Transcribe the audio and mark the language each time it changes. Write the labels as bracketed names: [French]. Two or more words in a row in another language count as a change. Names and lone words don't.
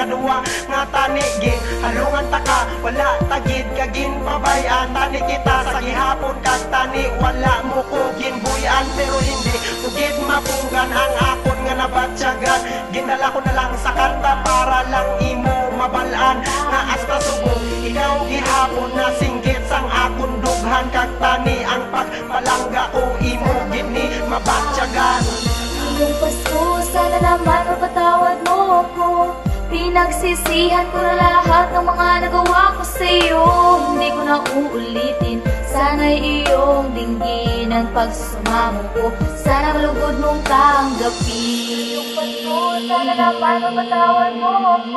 [Hiligaynon] duwa nga tanigin halungan ta ka wala tagid kagin pabayan tani kita sa gihapon kag tani wala mo ko ginbuyan pero hindi ugid mapunggan ang akon nga nabatyagan ginala ko na lang sa kanta para lang imo mabalaan nga hasta subong ikaw gihapon na singgit sang akon dughan kag tani ang pagpalangga ko imo gini mabatyagan. [Filipino] Ngayong Pasko, sana naman mapatawad mo ako. Pinagsisihan ko na lahat ng mga nagawa ko sa'yo. Hindi ko na uulitin, sana'y iyong dinggin ang pagsusumamo ko. Sana malugod mong tanggapin. Ngayong Pasko, sana naman mapatawad mo ako.